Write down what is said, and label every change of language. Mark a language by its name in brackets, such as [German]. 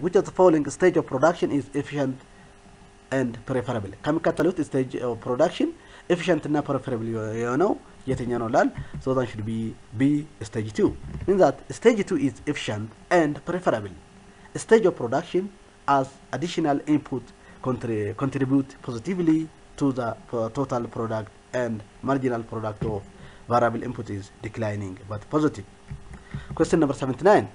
[English] Which of the following stage of production is efficient and preferable? [Amharic] ከሚከተሉት [English] stage of production efficient [Amharic] እና [English] preferable [Amharic] የሆነው የትኛው ነው ላል? [English] So that should be B, stage 2. Means that stage 2 is efficient and preferable. Stage of production as additional input contribute positively to the total product and marginal product of variable input is declining but positive. Question number 79.